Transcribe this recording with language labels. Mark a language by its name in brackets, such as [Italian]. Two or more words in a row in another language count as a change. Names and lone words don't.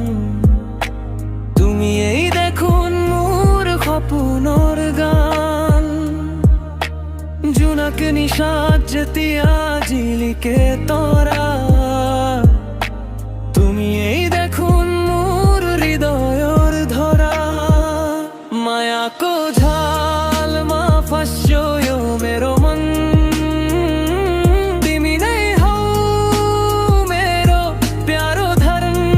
[Assamese] তুমি এই দেখোন মোৰ সপোনৰ গান জোনাক নিশাত যেতিয়া জিলিকে তৰা তুমি এই দেখোন মোৰ হৃদয়ৰ ধৰা [Nepali] মায়া को झाल मा फंसो यो मेरो मन तिमी नै हौ मेरो प्यारो धरन